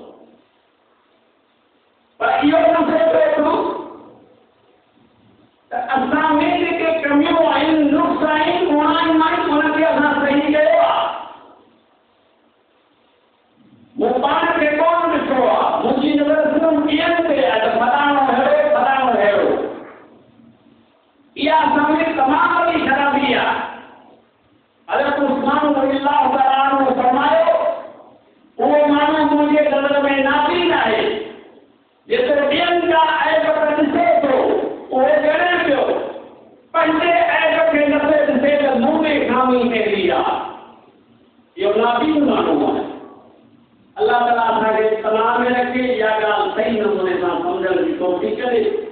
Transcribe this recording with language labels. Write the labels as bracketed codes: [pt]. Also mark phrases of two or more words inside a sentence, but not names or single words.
[sd] पर इहो न सोचे थो त असां में जेके कमियूं आहिनि नुक़्स आहिनि उनखे असां सही कयो आहे मूं पाण खे कोन ॾिठो आहे मुंहिंजी नज़र सिर्फ़ु ॿियनि ते आहे त फलाणो अहिड़ो इहा असां में तमामु वॾी ख़राबी आहे हज़रत उस्मान [ar] رضي الله تعالى عنه [sd] फरमायो उहो माण्हू मुंहिंजे नज़र में नाबीन आहे जेतिरो ॿियनि जा ऐब ॾिसे थो उहो ॼणे पियो पंहिंजे ऐब खे नथे ॾिसे त मूं में खामी कहिड़ी आहे इहो नाबीन माण्हू आहे अल्लाह ताला असांखे तनाव में रखे इहा ॻाल्हि सही नमूने सां सम्झण जी कोशिशि करे